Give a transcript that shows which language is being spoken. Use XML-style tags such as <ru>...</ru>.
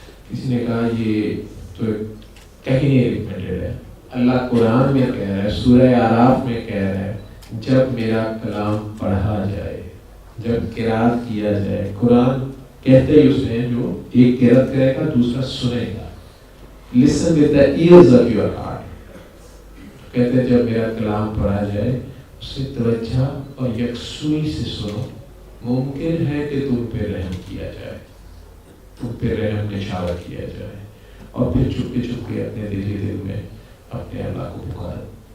<ur>کسی نے کہا یہ تو کہیں نہیں ریکمنڈیڈ ہے. اللہ قرآن میں کہہ رہا ہے، سورہ اعراف میں کہہ رہا ہے جب میرا کلام پڑھا جائے، جب قرات کیا جائے. قرآن کہتے ہی اس میں جو ایک قرات کرے گا دوسرا سنے گا.</ur> <en>listen with the ears of your heart.</en> <ur>کہتے ہیں جب میرا کلام پڑھا جائے اسے توجہ اور یکسوئی سے سنو. ممکن ہے کہ تم پہ رحم کیا جائے، تم پہ رحم نشاور کیا جائے، اور پھر چپکے چپکے اپنے دل میں اپنے اللہ کو پکارو.</ur>